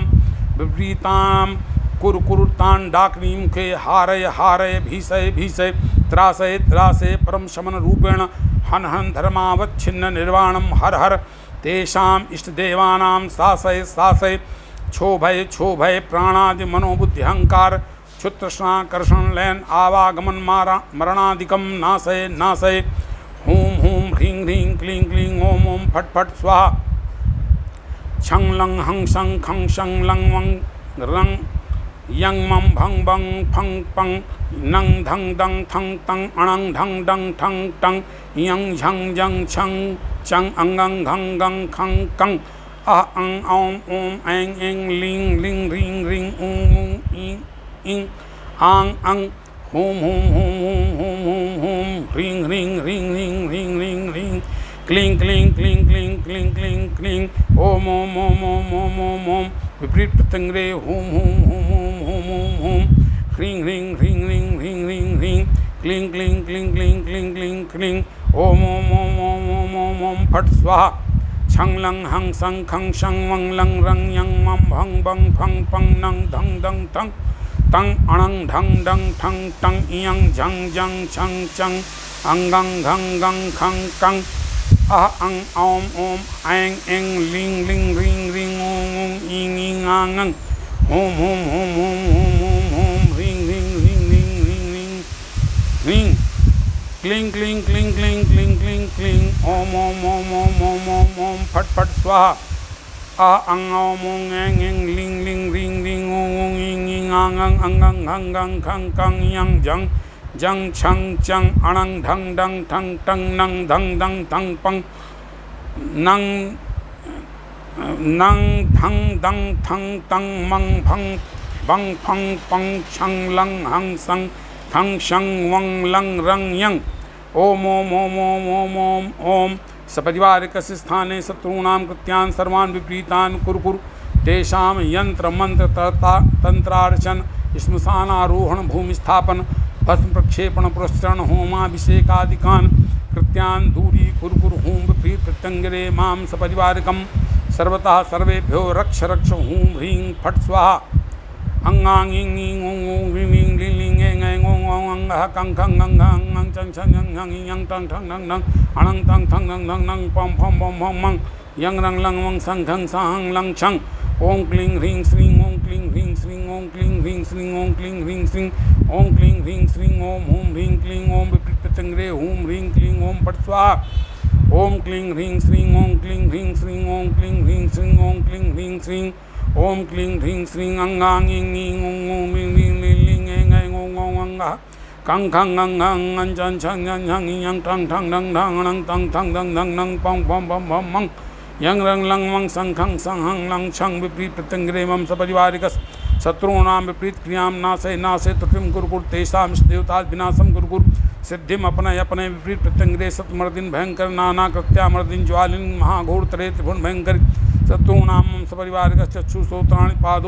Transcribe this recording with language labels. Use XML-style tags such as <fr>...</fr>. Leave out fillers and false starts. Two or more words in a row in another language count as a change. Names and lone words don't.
<sa>विपरीतां कुरु कुरु तान् डाकिनी मुखे हारय हारय भीषय भीषय त्रासय त्रासय परम शमन रूपेण हन हन धर्मावच्छिन्न निर्वाणं हर हर तेषाम् इष्टदेवानां शासय शासय क्षोभय क्षोभय प्राणादि मनोबुद्धि अहंकार क्षुत्रष्णाकर्षण लयन आवागमन मरणादिकं नाशय नाशय हूं हूं ह्रीं ह्रीं क्लीं क्लीं ओम ओम फट फट स्वाहा छं लं हं शं खं शं लं वं रं यं मं भं बं फं पं नं धं दं थं तं अणं ढं डं ठं टं यं झं जं छं चं अङ्गं घं गं खं कं अ अं औं ओं ऐं ऐं लीं लीं ह्रीं ह्रीं ऊं ऊं ईं ईं आं अं हूं हूं हूं हूं हूं हूं हूं ह्रीं ह्रीं ह्रीं ह्रीं ह्रीं ह्रीं ह्रीं क्लीं क्लीं क्लीं क्लीं क्लीं क्लीं क्लीं ओम ओम ओम ओम ओम ओम ओम विपरीत प्रत्यंगिरे हूं हूं हूं हूं हूं हूं हूं ह्रीं ह्रीं ह्रीं ह्रीं ह्रीं ह्रीं ह्रीं क्लीं क्लीं क्लीं क्लीं क्लीं क्लीं क्लीं ओम ओम ओम ओम ओम ओम ओम फट स्वाहा छं लं हं शं खं शं वं लं रं यं मं भं बं फं पं नं धं दं ठं तं अणं ढं डं ठं टं इयं झं जं छं चं अङ्गं घं गं खं कं अह अं औं ओं ऐं ऐं लीं लीं ह्रीं ह्रीं ॐ ॐ ईं ईं आं अं ॐ ॐ ॐ ॐ ॐ ॐ ॐ ह्रीं ह्रीं ह्रीं ह्रीं ह्रीं ह्रीं ह्रीं क्लीं क्लीं क्लीं क्लीं क्लीं क्लीं क्लीं ॐ ॐ ॐ ॐ ॐ ॐ ॐ फट फट स्वाहा अह अं औं ॐ ऐं ऐं लीं लीं ह्रीं ह्रीं ॐ ॐ ईं ईं आं अं अङ्गं घं गं खं कं इयं झं जं छं चं अणं ढं डं ठं टं नं धं दं ठं पं नं नं धं दं ठं तं मं भं बं फं पं छं लं हं शं खं शं वं लं रं यं ओम ओम ओम ओम ओम ओम ओम सपरिवारिकस्य स्थाने शत्रूणां कृत्यान् सर्वान् विपरीतान् कुरु कुरु तेषां यंत्र मंत्र तंत्रार्चन श्मशानारोहण भूमिस्थापन भस्म प्रक्षेपण पुरस्चरण होमाभिषेकादिकान् कृत्यान् दूरी कुरु कुरु हूं विपरीत प्रत्यंगिरे मां सपरिवारिकं सर्वतः सर्वेभ्यो रक्ष रक्ष हूं ह्रीं फट स्वाहा अंगांग इंग इंग ओं ओं ह्रीं ह्रीं लीं लीं ऐं ऐं ओं ओं अंगः कं खं गं घं ngं चं छं यं हं यं टं ठं नं नं अणं तं थं नं नं नं पं फं बं भं मं यं रं लं वं सं खं सा हं लं छं ओं क्लीं ह्रीं श्रीं ओं क्लीं ह्रीं श्रीं ओं क्लीं ह्रीं श्रीं ओं क्लीं ह्रीं श्रीं ओं क्लीं ह्रीं श्रीं ओं हूं ह्रीं क्लीं ओं विपरीत प्रत्यंगिरे हूं ह्रीं क्लीं ओं फट् स्वाहा ओं क्लीं ह्रीं श्रीं ओं क्लीं ह्रीं श्रीं ओं क्लीं ह्रीं श्रीं ओं क्लीं ह्रीं श्रीं ओं क्लीं ह्रीं श्रीं अंगां ईं ईं ओं ओं लीं लीं लीं लीं ऐं ऐं ओं ओं अंगा कं खं अं अं अं चं छं ञं झं ञं ठं ठं डं ढं णं तं थं दं धं नं पं पं पं पं मं यं रं लं वं सं खं सं हं लं छं विपरीत प्रत्यंगिरे मम सपरिवारिकस् शत्रूणां विपरीत क्रियां नाशय नाशय त्रुटिं कुरु तेषां देवता विनाशं कुरु सिद्धिम अपनय अपने विपरीत प्रत्यंगिरे सतमर्दिन भयंकर नाना कृत्यामर्दिन ज्वालिन महाघोरतरे त्रिभुवन भयंकर शत्रूणां मम सपरिवारिकस् चक्षुश्रोत्राणि पादौ</sa>